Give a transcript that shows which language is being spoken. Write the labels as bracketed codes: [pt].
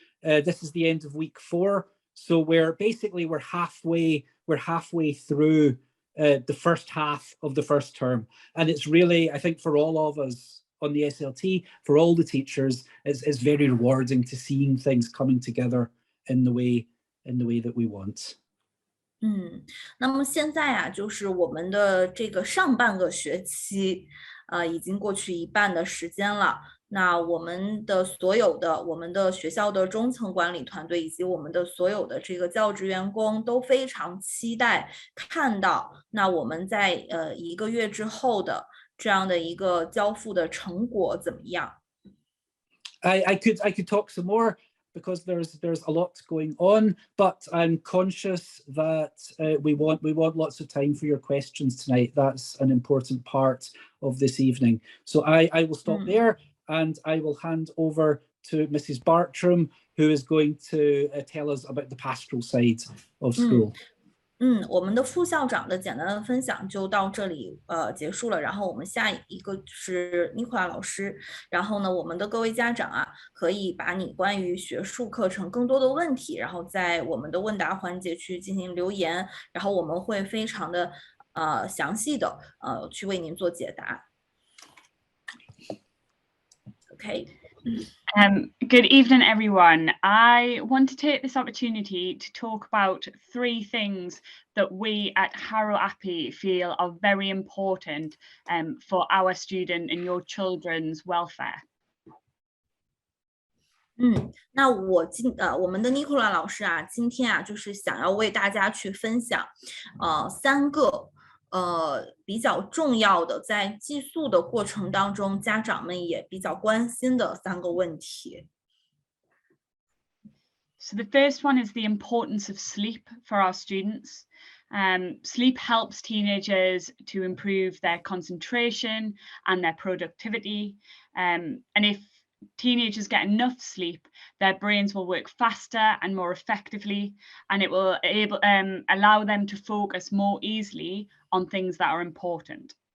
[en] This is the end of week 4, so we're halfway through the first half of the first term, and it's really, I think, for all of us on the SLT, for all the teachers, it's very rewarding to seeing things coming together in the way that we want. [zh] 那么现在就是我们的这个上半个学期已经过去一半的时间了。那我们的我们的学校的中层管理团队以及我们的所有的这个教职员工都非常期待看到那我们在1个月之后的这样的一个交付的成果怎么样。 [en] I could talk some more, because there's a lot going on, but I'm conscious that we want lots of time for your questions tonight. That's an important part of this evening. So I will stop there, and I will hand over to Mrs. Bartram, who is going to tell us about the pastoral side of school. [zh] 我们的副校长的简单的分享就到这里结束了，然后我们下一个是尼古拉老师，然后呢我们的各位家长可以把你关于学术课程更多的问题，然后在我们的问答环节去进行留言，然后我们会非常的详细的去为您做解答。 [en] Okay. Good evening, everyone. I want to take this opportunity to talk about 3 things that we at Harrow Appi feel are very important for our student and your children's welfare. [zh] 那我们的尼古拉老师今天就是想要为大家去分享3个比较重要的在寄宿的过程当中家长们也比较关心的3个问题。 [en] So the first one is the importance of sleep for our students. Sleep helps teenagers to improve their concentration and their productivity. And if teenagers get enough sleep, their brains will work faster and more effectively, and it will allow them to focus more easily on things that are important.